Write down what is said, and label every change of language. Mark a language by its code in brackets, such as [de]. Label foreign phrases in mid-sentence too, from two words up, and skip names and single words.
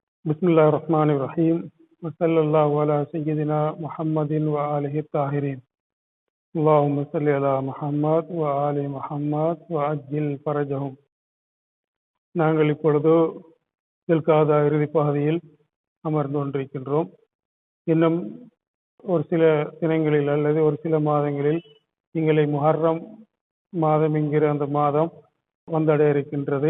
[ar] بسم الله الرحمن الرحيم وصلى الله على سيدنا محمد وآله الطاهرين اللهم صل على محمد وآل محمد وعجل فرجهم. [ta] நாங்கள் இப்பொழுது தில்காதா இறுதி பகுதியில் அமர்ந்து கொண்டிருக்கின்றோம். இன்னும் ஒரு சில தினங்களில் அல்லது ஒரு சில மாதங்களில் எங்களை முஹர்ரம் மாதம் என்கிற அந்த மாதம் வந்தடைய இருக்கின்றது.